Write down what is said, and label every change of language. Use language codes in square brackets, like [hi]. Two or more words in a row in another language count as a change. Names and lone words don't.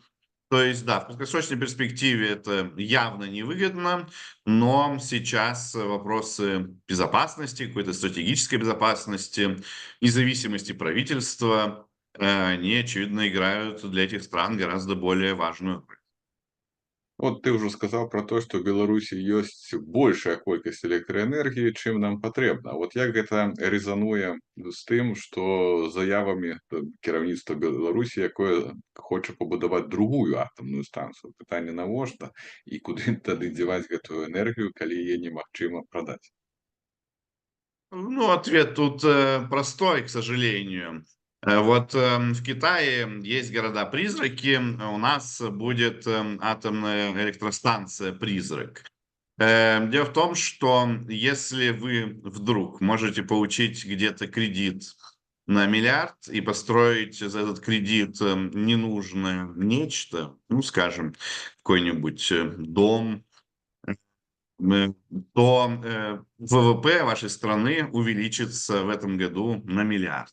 [ru] То есть, да, в краткосрочной перспективе это явно невыгодно, но сейчас вопросы безопасности, какой-то стратегической безопасности, независимости правительства, они, очевидно, играют для этих стран гораздо более важную роль. [be] От ты ўжо сказаў пра тое, што ў Беларусі ёсць большая колькасць электраэнергіі, чым нам патрэбна. Вот як гэта рэзануе з тым, што заявамі кіраўніцтва Беларусі, якое хоча пабудаваць другую атамную станцыю. Пытанне навошта і куды тады дзяваць гэтую энергію, калі яе немагчыма прадаць? [ru] Ну, ответ тут простой, к сожалению. Вот в Китае есть города-призраки, а у нас будет атомная электростанция-призрак. Дело в том, что если вы вдруг можете получить где-то кредит на миллиард и построить за этот кредит ненужное нечто, ну, скажем, какой-нибудь дом, М, то ВВП вашей страны увеличится в этом году на миллиард.